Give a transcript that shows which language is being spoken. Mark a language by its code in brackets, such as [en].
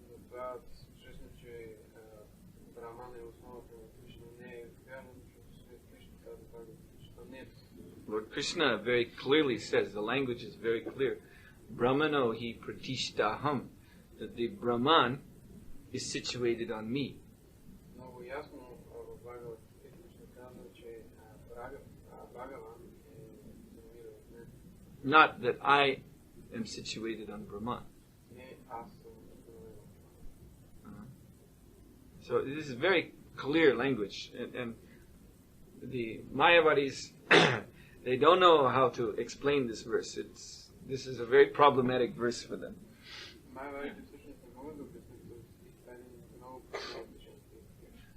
[bg] Това всъщност, че Брахман е основата на Кришна, не е вярно, защото след Кришна казва Бхагavad Gita. Не е. [en] Lord Krishna very clearly says, the language is very clear, Brahmano hi pratishtaham, that the Brahman is situated on me. [bg] Много ясно в Бхагavad Gita Кришна казва, че Бхагаван се намира в мен. [en] Not that I am situated on Brahman. [bg] Не аз съм установен в това. [en] So this is very clear language, and the Mayavadis they don't know how to explain this verse. This is a very problematic verse for them. [bg] Майавадите всъщност не могат да обяснят този стих. Това е много проблематичен стих.